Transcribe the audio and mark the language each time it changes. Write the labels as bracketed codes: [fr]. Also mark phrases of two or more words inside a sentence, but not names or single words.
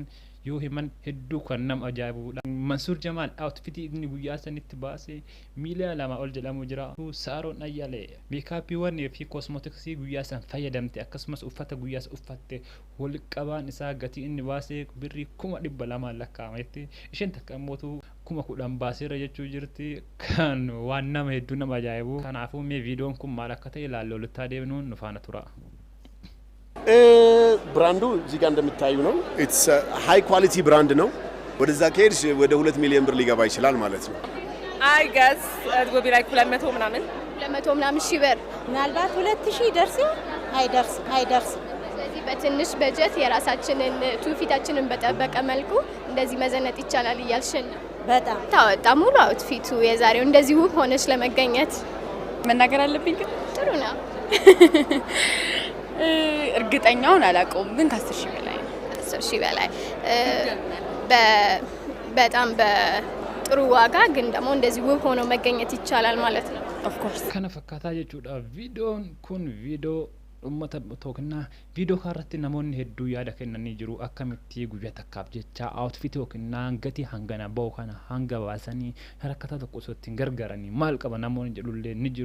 [om] yoo himan hedduu kan nama ajaa'ibuudha Mansur Jamal outfit inni guyyaa sanitti baase miiliyoona 2 ol jedhamu jira Saron Ayyalee meekaapiiwwan fi kosmootiksii guyyaa san fayyadamte akkasumas uffata guyyaa uffatte wal qabaan isaa gatii inni baase birrii 200 lakkaa'ametti isheen takka mootu 10,000 baaseera jechuu jirti kan waan nama hedduu nama ajaa'ibu kanaafuu mee videoon kun maal akka ta'e ilaallee walitti adeemnu nu faana tura [am] ብራንዱ እዚህ ጋር እንደምታዩ ነው [en] it's high quality brand [am] ነው ወደዛ ከሄድሽ ወደ 2 ሚሊዮን ብር ሊገባ ይችላል ማለት ነው [en] I guess it will be like 200 [am] ምናምን ሺህ ብር ምናልባት 2000 ደርስ አይደርስ ስለዚህ በትንሽ በጀት የራሳችንን ቱፊታችንን በጠበቀ መልኩ እንደዚህ መዘነጥ ይቻላል እያልሽን በጣም ታወጣ ሙሉ አውትፊቱ የዛሬው እንደዚህ ውብ ሆነች ለመገኘት መናገር አለብኝ ግን ጥሩ ነው። እርግጠኛውን አላውቀውም ግን ከ10,000 በላይ ነው። 10,000 በላይ በጣም በጥሩ ዋጋ ግን ደግሞ እንደዚህ ውብ ሆኖ መገኘት ይቻላል ማለት ነው። [en] of course [om] kana fakkaataa jechuudha. Viidiyoon kun viidiyoo uummata tokkonnaa viidiyoo kanarratti namoonni hedduu yaada kennanii jiru. Akkamitti guyyaa takkaaf jecha outfit yookiin gatii hangana bahu kana hanga baasanii harkata tokko osoo ittiin gargaaranii maal qaba namoonni jedhullee ni jiru.